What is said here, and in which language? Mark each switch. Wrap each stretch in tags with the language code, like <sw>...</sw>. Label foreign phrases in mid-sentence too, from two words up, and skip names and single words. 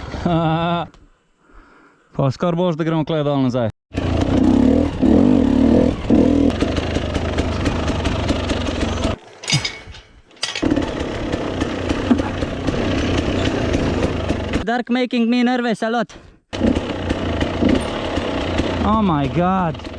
<sl>Pa skoro boš da gremo kle dol nazaj.</sl> <en>Dark making me nervous a lot. Oh my god.</en>